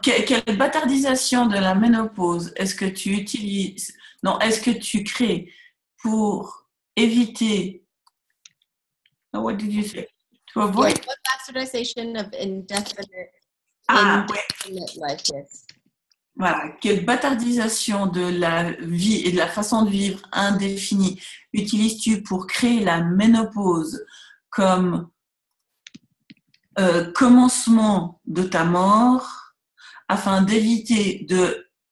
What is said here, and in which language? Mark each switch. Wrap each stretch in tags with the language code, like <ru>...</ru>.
<fr>Quelle bâtardisation de la ménopause est-ce que tu utilises? Non, est-ce que tu crées pour éviter?</fr> <en>No, what did you say? To avoid? Yes, what bastardization of indefinite life, yes.</en> <fr>Voilà, quelle bâtardisation de la vie et de la façon de vivre indéfinie utilises-tu pour créer la ménopause comme commencement de ta mort afin d'éviter de</fr>